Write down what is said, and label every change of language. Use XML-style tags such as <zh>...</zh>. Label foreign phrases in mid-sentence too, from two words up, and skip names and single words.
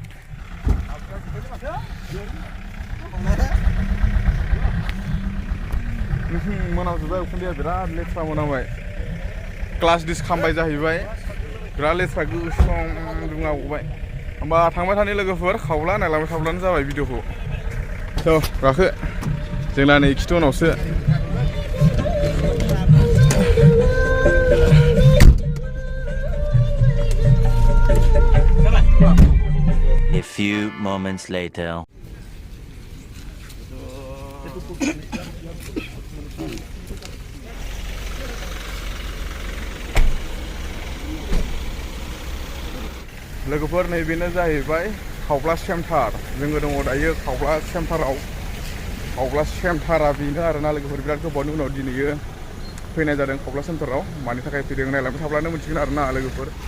<brx>मोनामजोब्बाय उखुन्दैया बिराद लेथ्रा मोनामबाय क्लास डिस खामबाय जाहैबाय बिराद लेथ्रा गोसोम दुङा गबाय होमबा थांबाय थानाय लोगोफोर खावब्ला नायलांबाय थाब्लानो जाबाय भिडिअखौ थ' गाखो जोंना नै खिथु उनावसो</brx> <en>A few moments later.</en> <brx>लोगोफोर नैबेनो जाहैबाय खावब्ला सेन्टार जोङो दङ दायो खावब्ला सेन्टाराव खावब्ला सेन्टारा बेनो आरोना लोगोफोर बिराद गोबावनि उनाव दिनैयो फैनाय जादों खावब्ला सेन्टाराव मानि थाखाय फैदों नायलांबाय थाब्लानो मिथिगोन आरोना लोगोफोर</brx>